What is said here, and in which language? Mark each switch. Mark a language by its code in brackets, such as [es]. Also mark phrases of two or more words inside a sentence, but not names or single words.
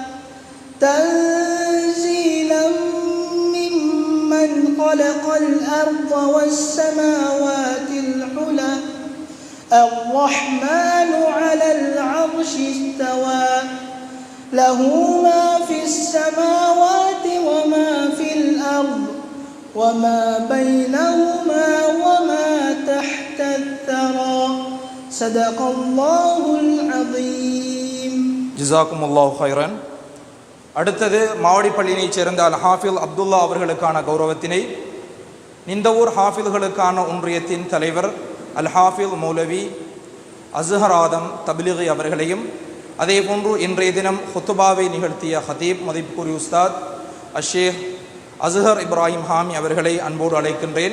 [ar] تنزيلا ممن خلق الأرض والسماوات العلى الرحمن على العرش استوى له ما في السماوات وما في الأرض وما بينهما وما تحت الثرى صدق الله العظيم. جزاكم الله خيرا. [ta] அடுத்தது மாவடிப்பள்ளியைச் சேர்ந்த அல் ஹாஃபில் அப்துல்லா அவர்களுக்கான கௌரவத்தினை நிந்தவூர் ஹாஃபில்களுக்கான ஒன்றியத்தின் தலைவர் அல் ஹாஃபில் மௌலவி அஸ்ஹர் ஆதம் தப்லீகி அவர்களையும், அதே போன்று இன்றைய தினம் ஹுத்துபாவை நிகழ்த்திய ஹதீப் மதிப்புக்குரிய உஸ்தாத் அஷேக் அஸ்ஹர் இப்ராஹிம் ஹாமி அவர்களை அன்போடு அழைக்கின்றேன்.